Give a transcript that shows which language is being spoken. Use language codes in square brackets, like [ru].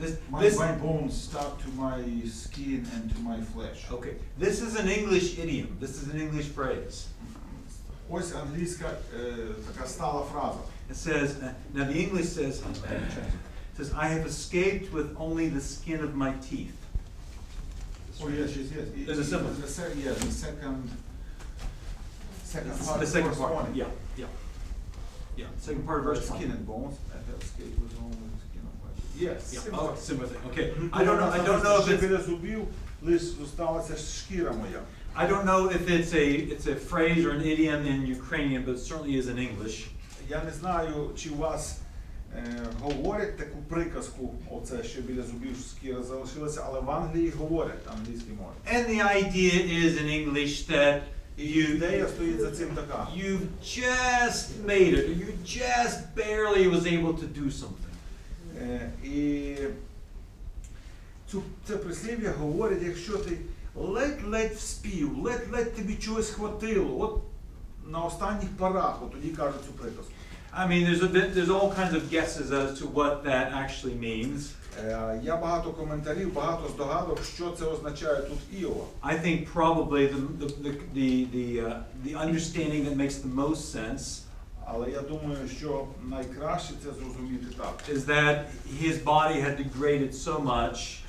[en] My bones stuck to my skin and to my flesh. Okay, this is an English idiom. This is an English phrase. [uk] Ось англійська така стала фраза. [en] It says, now the English says, it says, I have escaped with only the skin of my teeth. Oh yes. There's a symbol. The second part. The second verse part, 20. yeah. Second part of verse Skin and bones. I have escaped with only the skin of my teeth. Yes. Yeah. Oh, similar thing. Okay. I don't know if it's, [uk] біля зубів лише зосталася шкіра моя. [en] I don't know if it's a phrase or an idiom in Ukrainian, but it certainly is in English. [uk] Я не знаю, чи у вас говорять таку приказку, оце, що біля зубів шкіра залишилася, але в Англії говорять англійській мові. [en] And the idea is in English that [uk] Ідея стоїть за цим така. [en] you just made it, or you just barely was able to do something. [uk] І це прислів'я говорить, якщо ти ледь вспів, ледь тобі чогось хватило, от на останніх парах, от тоді кажуть цю приказку. [en] I mean, there's all kinds of guesses as to what that actually means. [uk] Я багато коментарів, багато здогадок, що це означає тут Іова. [en] I think probably the understanding that makes the most sense [uk] Але я думаю, що найкраще це зрозуміти так, [en] is that his body had degraded so much